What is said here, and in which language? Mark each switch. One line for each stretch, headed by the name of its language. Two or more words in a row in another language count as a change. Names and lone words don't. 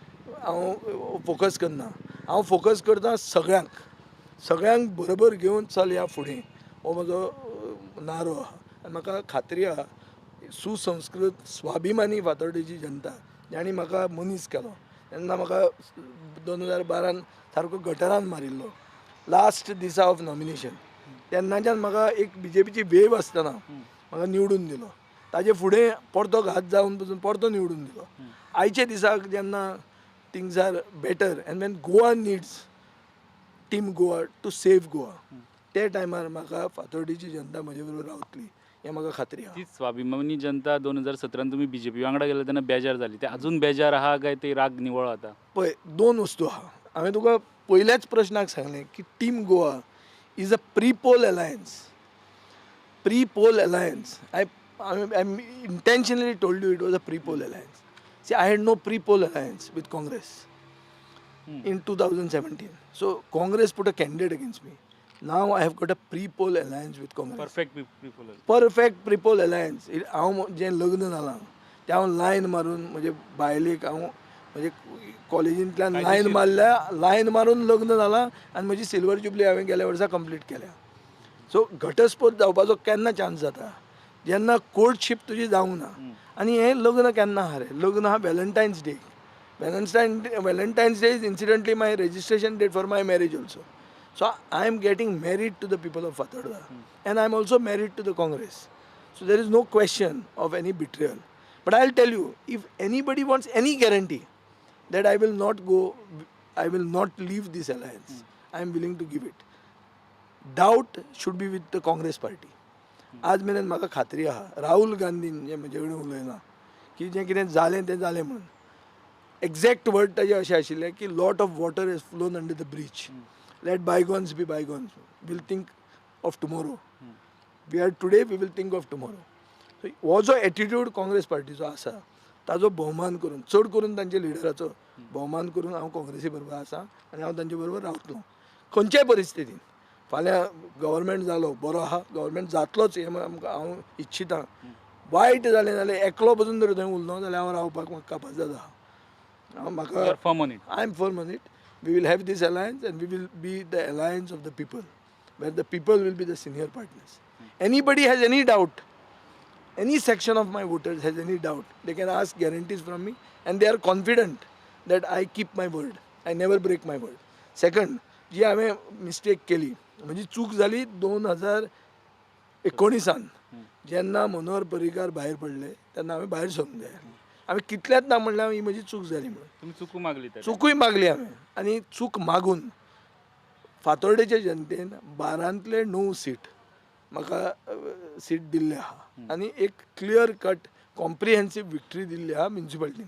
Konkani: हांव फोकस करना हांव फोकस करता सगळ्यांक बरोबर घेवन चल या फुडें हो म्हजो नारो आहा आनी म्हाका खात्री आहा सुसंस्कृत स्वाभिमानी फातोर्डेची जनता जाणी म्हाका मनीस केलो तेन्ना म्हाका 2012 सारको गटरान मारिल्लो लास्ट दिसा
English: of nomination
Konkani: तेन्नाच्यान म्हाका एक BJPची वेव आसतना म्हाका निवडून दिलो ताजे फुडें परतो घात जावन पसून परतो निवडून दिलो आयच्या दिसाक जेन्ना
English: things are better and when Goa needs Team Goa to save Goa
Konkani: ते टायमार म्हाका फातोर्डेची जनता म्हजे बरोबर रावतली हें म्हाका खात्री आहा ती स्वाभिमानी जनता 2017 तुमी BJP वांगडा गेले तेन्ना बेजार जाली ते अजून बेजार आहा काय ते राग निवळ आता पळय 2 वस्तू आहा हांवें तुका पयल्याच प्रश्नाक सांगलें की
English: Team Goa is a pre-poll alliance I intentionally told you it was a pre-poll alliance. See, I had no pre-poll alliance with Congress in 2017. So Congress put a candidate against me. Now I have got a pre-poll alliance with Congress. Perfect pre-poll alliance.
Konkani: हांव जें लग्न जालां तें हांव लायन मारून म्हजे बायलेक हांव म्हणजे कॉलेजींतल्यान लायन मारून लग्न जालां आनी म्हजी
English: silver jubilee
Konkani: हांवें गेल्या वर्सा कंप्लीट केल्या सो घटस्फोट जावपाचो केन्ना चान्स जाता जेन्ना कोर्टशीप तुजी जावंक ना आनी हें लग्न केन्ना आहा रे लग्न आहा व्हॅलेंटायन्स
English: day is incidentally my registration date for my marriage also so I am getting married to the people of Fatorda and I am also married to the Congress so there is no question of any betrayal but I will tell you if anybody wants any guarantee that I will not leave this alliance. I am willing to give it. Doubt should be with the Congress party.
Konkani: आज मेरेन म्हाका खात्री आहा राहुल गांधीन जें म्हजे कडेन उलयलां की जें कितें जालें तें जालें म्हणून
English: exact word
Konkani: ताजे अशें आशिल्ले की
English: lot of water is flown under the bridge let bygones be bygones we'll think of tomorrow we are today we will think of tomorrow
Konkani: हो जो एटिट्यूड काँग्रेस पार्टीचो आसा ताजो भोवमान करून चड करून तांच्या लिडराचो भोवमान करून हांव काँग्रेसी बरोबर आसा आनी हांव तांचे बरोबर रावतलो खंयच्याय परिस्थितीन फाल्यां गव्हर्मेंट जालो बरो आहा गव्हर्मेंट जातलोच हें हांव इच्छितां वायट जालें जाल्यार एकलो बसून जर थंय उरलो जाल्यार हांव रावपाक म्हाका कापाजत आहा म्हाका
English: Firm on it. I am firm on it we will have these alliance and we will be the alliance of the people where the people will be the senior partners anybody has any doubt any section of my voters has any doubt, they can ask guarantees from me and they are confident that I keep my word. I never break my word. Second,
Konkani: जी हांवें मिस्टेक केली म्हणजे चूक जाली 2019 जेन्ना मनोहर पर्रीकार भायर पडले तेन्ना हांवें भायर सरूंक जाय हांवें कितल्याच ना म्हणलें ही म्हजी चूक जाली म्हणून तुम्ही चुकू मागली तर चुकूय मागली हांवें आनी चूक मागून फातोर्डेच्या जनतेन 12तले 9 सीट म्हाका सीट दिल्ले आहा आनी एक
English: clear cut comprehensive victory
Konkani: दिल्ली आहा म्युन्सिपाल्टीन